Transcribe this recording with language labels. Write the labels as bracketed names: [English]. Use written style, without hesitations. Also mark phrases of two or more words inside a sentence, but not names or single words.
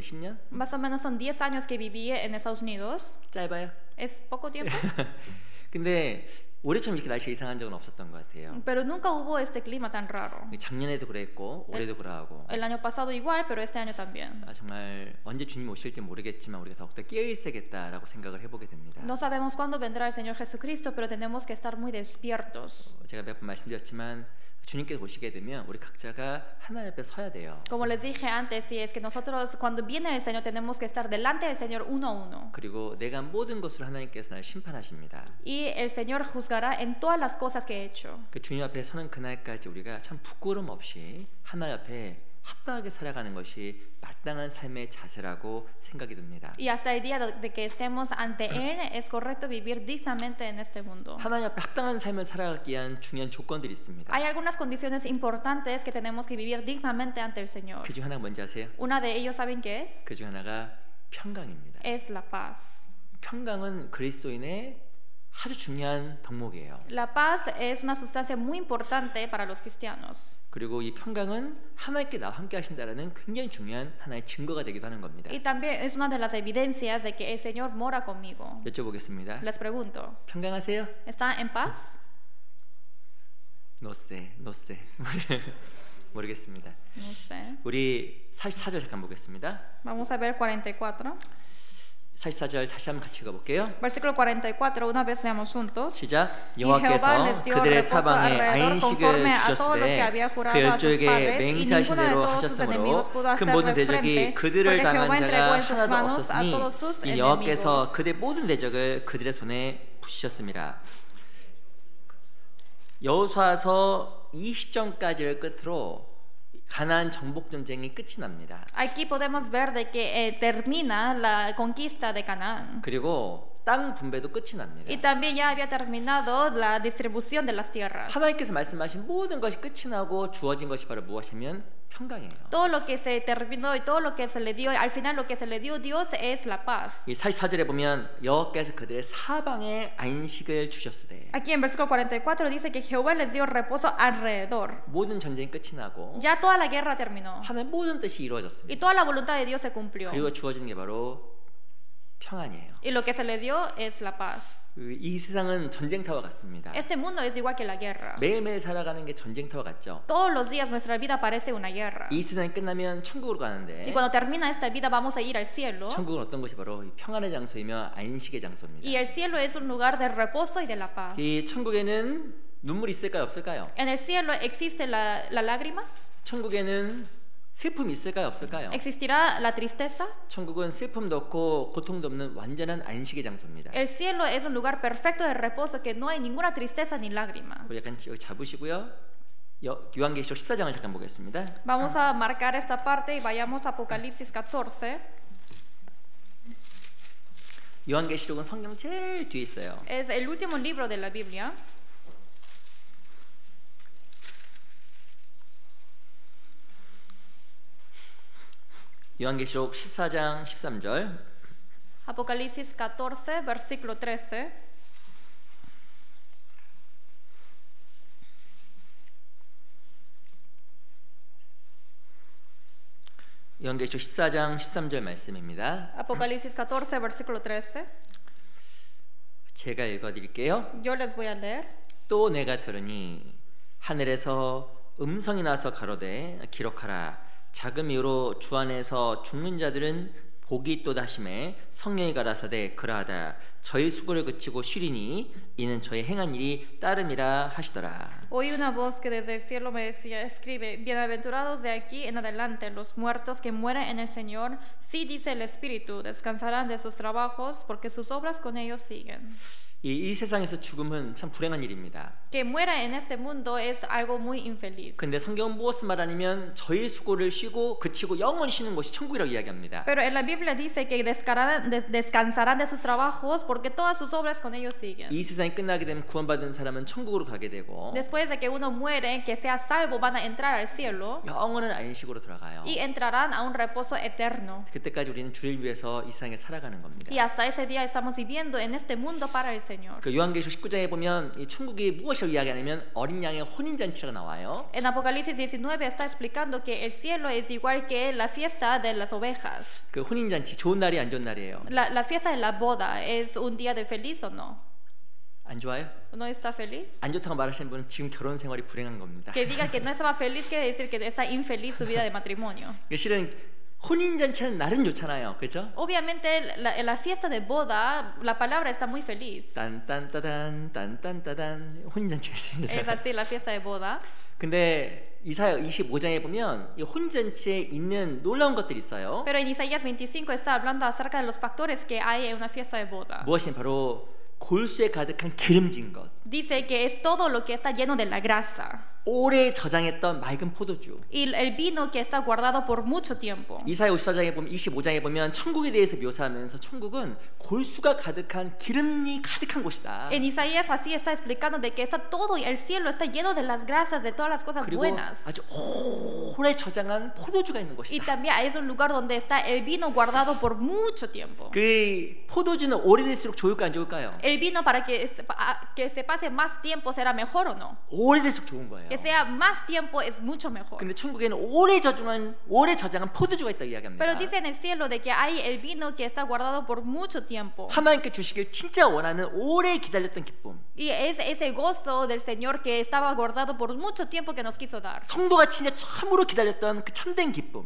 [Korean] 10년? [Spanish] Más o menos son 10 años que viví en Estados Unidos. [Korean] 짧아요? [Spanish] Es poco tiempo. [Korean] 근데 올해처럼 이렇게 날씨가 이상한 적은 없었던 것 같아요. [Spanish] Pero nunca hubo este clima tan raro. [Korean] 작년에도 그랬고 올해도 그러하고. [Spanish] El año pasado igual, pero este año también. [Korean] 정말 언제 주님이 오실지 모르겠지만 우리가 더욱더 깨어 있어야겠다라고 생각을 해보게 됩니다. [Spanish] No sabemos cuándo vendrá el Señor Jesucristo, pero tenemos que estar muy despiertos. [Korean] 제가 몇 번 말씀드렸지만 주님께서 오시게 되면 우리 각자가 하나님 앞에 서야 돼요. [Spanish] Como les dije antes, si es que nosotros cuando viene el Señor tenemos que estar delante del Señor uno a uno. [Korean] 그리고 내가 모든 것으로 하나님께서 나를 심판하십니다. [Spanish] Y el Señor juzgará en todas las cosas que he hecho. [Korean] 주님 앞에 서는 그날까지 우리가 참 부끄럼 없이 하나님 앞에 합당하게 살아가는 것이 마땅한 삶의 자세라고 생각이 듭니다. [Spanish] Y hasta el día de que estemos ante Él es correcto vivir dignamente en este mundo. [Korean] 하나님 앞에 합당한 삶을 살아가기 위한 중요한 조건들이 있습니다. [Spanish] Hay algunas condiciones importantes que tenemos que vivir dignamente ante el Señor. [Korean] 그 중 하나가 뭔지 아세요? [Spanish] Una de ellos, ¿saben qué es? [Korean] 그 중 하나가 평강입니다. [Spanish] Es la paz. [Korean] 평강은 그리스도인의 아주 중요한 덕목이에요. [Spanish] La paz es una sustancia muy importante para los cristianos. [Korean] 그리고 이 평강은 하나님께 나와 함께 하신다라는 굉장히 중요한 하나의 증거가 되기도 하는 겁니다. [Spanish] Y también es una de las evidencias de que el Señor mora conmigo. [Korean] 여쭤보겠습니다. [Spanish] Les pregunto, [Korean] 평강하세요? [Spanish] ¿está en paz? No sé. 모르겠습니다. No sé. [Korean] 우리 44절 잠깐 보겠습니다. [Spanish] Vamos a ver 44. [Korean] 44절 다시 한번 같이 읽어볼게요. [Spanish] Versículo 44, una vez leamos juntos. [Korean] 시작. [Spanish] Y Jehová [Korean] 여호와께서 [Spanish] les dio [Korean] 그들의 [Spanish] reposo [Korean] 사방에 [Spanish] alrededor [Korean] 안식을 [Spanish] conforme a todo lo que [Korean] 주셨으되 [Spanish] había [Korean] 그 [Spanish] jurado a sus [Korean] 열조에게 [Spanish] padres, y [Korean] 맹세하신 [Spanish] ninguno de [Korean] 대로 [Spanish] todos sus [Korean] 하셨으므로 [Spanish] enemigos pudo [Korean] 그 모든 [Spanish] hacerles [Korean] 대적이 [Spanish] frente, [Korean] 그들을 [Spanish] porque Jehová [Korean] 당한 [Spanish] entregó [Korean] 자가 [Spanish] en sus [Korean] 하나도 [Spanish] manos a todos sus [Korean] 없었으니 이 여호와께서 [Spanish] enemigos. [Korean] 그들의 모든 대적을 그들의 손에 부시셨습니다. 여호수아서 이 시점까지를 끝으로 가나안 정복 전쟁이 끝이 납니다. [Spanish] Aquí podemos ver de que termina la conquista de Canaán. [Korean] 그리고 땅 분배도 끝이 납니다. [Spanish] Y también ya había terminado la distribución de las tierras. [Korean] 하나님께서 말씀하신 모든 것이 끝이 나고 주어진 것이 바로 무엇이면 평강이에요. [Spanish] Todo lo que se terminó y todo lo que se le dio, al final lo que se le dio Dios es la paz. [Korean] 이 44절에 보면 여호와께서 그들의 사방에 안식을 주셨으되 [Spanish] Aquí en versículo 44 dice que Jehová les dio reposo alrededor. [Korean] 모든 전쟁이 끝이 나고 [Spanish] Ya toda la guerra terminó. [Korean] 하나님의 모든 뜻이 [Spanish] Y [Korean] 이루어졌습니다. [Spanish] toda la voluntad de Dios se cumplió. [Korean] 그리고 주어지는 게 바로 평안이에요. [Spanish] Y lo que se le dio es la paz. [Korean] 이 세상은 전쟁터와 같습니다. [Spanish] Este mundo es igual que la guerra. [Korean] 매일매일 살아가는 게 전쟁터와 같죠. [Spanish] Todos los días nuestra vida parece una guerra. [Korean] 이 세상이 끝나면 천국으로 [Spanish] Y [Korean] 가는데 [Spanish] cuando termina esta vida vamos a ir al cielo. [Korean] 천국은 어떤 곳이 바로 이 평안의 장소이며 안식의 장소입니다. [Spanish] Y el cielo es un lugar de reposo y de la paz. [Korean] 이 천국에는 눈물이 있을까요, 없을까요? [Spanish] En el cielo existe la lágrima. [Korean] 천국에는 슬픔이 있을까요, 없을까요? [Spanish] ¿Existirá la tristeza? [Korean] 천국은 슬픔도 없고 고통도 없는 완전한 안식의 장소입니다. [Spanish] El cielo es un lugar perfecto de reposo que no hay ninguna tristeza ni lágrima. [Korean] 우리 약간 여기 잡으시고요. 요한계시록 14장을 잠깐 보겠습니다. [Spanish] Vamos a marcar esta parte y vayamos a Apocalipsis 14. [Korean] 요한계시록은 성경 제일 뒤에 있어요. [Spanish] Es el último libro de la Biblia. [Korean] 요한계시록 14장 13절. [Spanish] Apocalipsis 14, versículo 13. [Korean] 요한계시록 14장 13절 말씀입니다. [Spanish] Apocalipsis 14, versículo 13. [Korean] 제가 읽어드릴게요. [Spanish] Yo les voy a leer. [Korean] 또 내가 들으니 하늘에서 음성이 나서 가로되 기록하라. 작은 이유로 주 안에서 죽는 자들은 복이 있도다 하시매 성령이 가라사대 그러하다. 저희 수고를 그치고 쉬리니 이는 저희 행한 일이 따름이라 하시더라. [Spanish] Oí una voz que desde el cielo me decía, escribe, bienaventurados de aquí en adelante los muertos que mueren en el Señor, sí dice el Espíritu, descansarán de sus trabajos porque sus obras con ellos siguen. [Korean] 이 세상에서 죽음은 참 불행한 일입니다. [Spanish] Que muera en este mundo es algo muy infeliz. [Korean] 근데 성경은 무엇을 말하냐면 저희 수고를 쉬고 그치고 영원히 쉬는 것이 천국이라고 이야기합니다. [Spanish] Pero en la Biblia dice que descansarán de sus trabajos porque todas sus obras con ellos siguen. [Korean] 이 세상이 끝나게 되면 구원받은 사람은 천국으로 가게 되고 [Spanish] Después de que uno muere, que sea salvo, van a entrar al cielo [Korean] 영원한 안식으로 들어가요. [Spanish] y entrarán a un reposo eterno. [Korean] 그때까지 우리는 주를 위해서 이 세상에 살아가는 겁니다. [Spanish] Y hasta ese día estamos viviendo en este mundo para el Señor. [Korean] 그 요한계시록 19장에 보면 이 천국이 무엇을 이야기하냐면 어린 양의 혼인잔치가 나와요. [Spanish] En Apocalipsis 19 está explicando que el cielo es igual que la fiesta de las ovejas. [Korean] 그 혼인잔치 좋은 날이 안 좋은 날이에요? [Spanish] La fiesta de la boda es un día de feliz o no? [Korean] 안 좋아요? [Spanish] ¿No está feliz? [Korean] 안 좋다고 말하시는 분은 지금 결혼 생활이 불행한 겁니다. [Spanish] Que diga que no estaba feliz quiere decir que está infeliz su vida de matrimonio. [Korean] 실은 혼인잔치는 날은 좋잖아요, 그렇죠? [Spanish] Obviamente la fiesta de boda, la palabra está muy feliz. [Korean] 딴딴따단 딴딴따단 혼인잔치가 있습니다. [Spanish] Es así la fiesta de boda. [Korean] 근데 이사야 25장에 보면 이 혼인잔치에 있는 놀라운 것들이 있어요. [Spanish] Pero en Isaías 25 está hablando acerca de los factores que hay en una fiesta de boda. [Korean] 무엇이 바로 골수에 가득한 기름진 것. [Spanish] Dice que es todo lo que está lleno de la grasa. [Korean] 오래 저장했던 맑은 포도주. [Spanish] Y el vino que está guardado por mucho tiempo. [Korean] 이사야 54장에 보면 25장에 보면 천국에 대해서 묘사하면서 천국은 골수가 가득한 기름이 가득한 곳이다. [Spanish] En Isaías así está explicando de que está todo el cielo está lleno de las grasas de todas las cosas [Korean] 그리고 [Spanish] buenas. [Korean] 아주 오래 저장한 포도주가 있는 [Spanish] Y [Korean] 곳이다. [Spanish] también es un lugar donde está el vino guardado por mucho tiempo. [Korean] 그 포도주는 오래될수록 좋을까 안 좋을까요? [Spanish] El vino para que se pase más tiempo será mejor o no. [Korean] 오래될수록 좋은 거예요. [Spanish] Que sea más tiempo es mucho mejor. [Korean] 근데 천국에는 오래 저장한 포도주가 있다고 이야기합니다. [Spanish] Pero dice en el cielo de que hay el vino que está guardado por mucho tiempo. [Korean] 하나님께 주시길 진짜 원하는 오래 기다렸던 기쁨. [Spanish] Y es ese gozo del Señor que estaba guardado por mucho tiempo que nos quiso dar. [Korean] 성도가 진짜 참으로 기다렸던 그 참된 기쁨.